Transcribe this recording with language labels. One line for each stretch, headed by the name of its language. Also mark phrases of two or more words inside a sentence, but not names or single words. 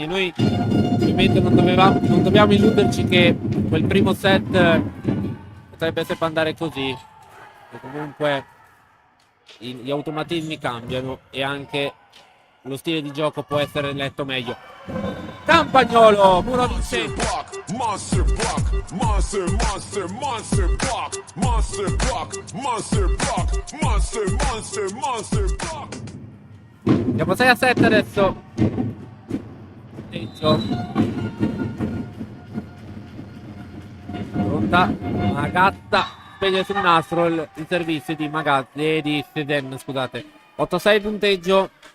Italian: Noi ovviamente non dobbiamo illuderci che quel primo set potrebbe sempre andare così. E comunque gli automatismi cambiano e anche lo stile di gioco può essere letto meglio. Campagnolo, muro vince.
English: Monster block, monster, monster, monster block, monster block, monster block, monster, monster, monster block.
Italian: Andiamo 6-7 adesso. Dentro. Pronta. Magazza. Spegne sul nastro il servizio di Magazzi di Seden, scusate. 8-6 punteggio.